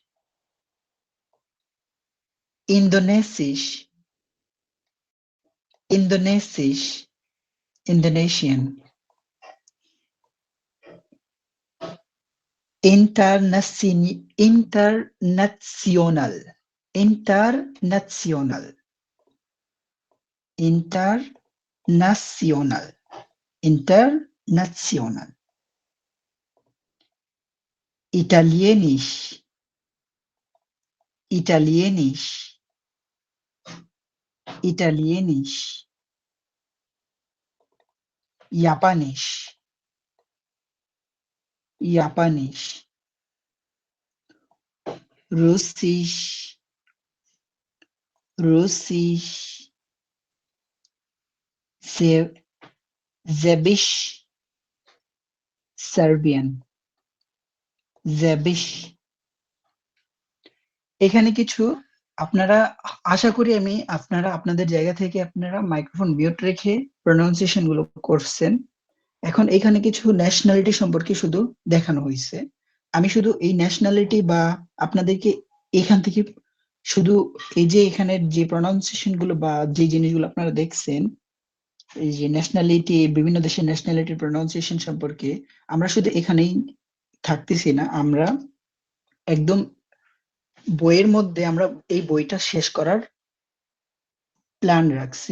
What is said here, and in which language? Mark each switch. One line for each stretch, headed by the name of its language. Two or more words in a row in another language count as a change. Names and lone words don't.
German: Indonesisch, Indonesisch,
English: Indonesian, international, international, international, international,
German: Italienisch, Italienisch, Italienisch, Japanisch, Japanisch, Russisch, Russisch, Serbisch, Serbian, Serbisch।
Bangla: এখানে কিছু আপনারা, আশা করি আমি আপনারা আপনাদের জায়গা থেকে আপনারা মাইক্রোফোন মিউট রেখে প্রনাউন্সিয়েশন গুলো করছেন। এখন এখানে কিছু ন্যাশনালিটি সম্পর্কে শুধু দেখানো হয়েছে। আমি শুধু এই ন্যাশনালিটি বা আপনাদেরকে এখান থেকে শুধু এই যে এখানে যে প্রনাউন্সিয়েশন গুলো বা যে জিনিসগুলো আপনারা দেখছেন, এই যে ন্যাশনালিটি, বিভিন্ন দেশের ন্যাশনালিটির প্রনাউন্সিয়েশন সম্পর্কে আমরা শুধু এখানেই থাকতেছি না, আমরা একদম বইয়ের মধ্যে আমরা এই বইটা শেষ করার প্ল্যান রাখছি।